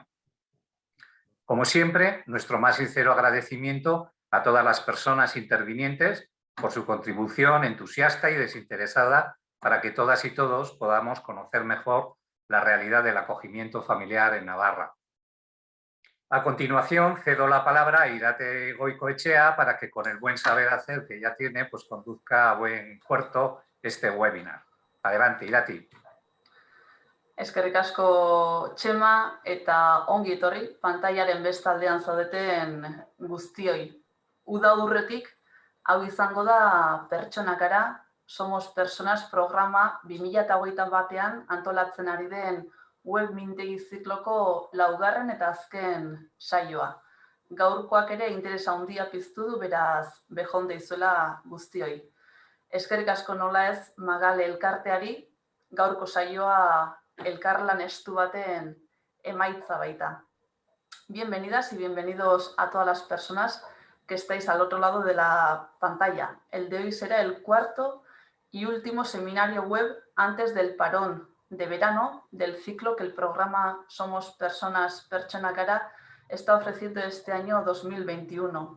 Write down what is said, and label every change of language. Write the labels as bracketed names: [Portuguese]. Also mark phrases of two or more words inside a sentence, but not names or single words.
[Spanish] Como siempre, nuestro más sincero agradecimiento a todas las personas intervinientes por su contribución entusiasta y desinteresada para que todas y todos podamos conocer mejor la realidad del acogimiento familiar en Navarra. A continuación, cedo la palabra a Irate Goicoechea para que con el buen saber hacer que ya tiene, pues conduzca a buen puerto este webinar. Adelante, Irati. [Basque] Eskerrik asko Txema eta ongi etorri pantailaren bestaldean zaudeten guztioi. Uda urretik, hau izango da Pertsona Gara, Somos Personas programa 2021 batean antolatzen ari den web mintegi zikloko laugarren eta azken saioa. Gaurkoak ere interesa handia piztu du, beraz bejon deizuela guztioi. Eskerrik asko nola ez Magale elkarteari, gaurko saioa elkarlan estu baten emaitza baita. [Spanish] Bienvenidas y bienvenidos a todas las personas que estáis al otro lado de la pantalla. El de hoy será el cuarto y último seminario web antes del parón de verano del ciclo que el programa Somos Personas Pertsona Gara está ofreciendo este año 2021.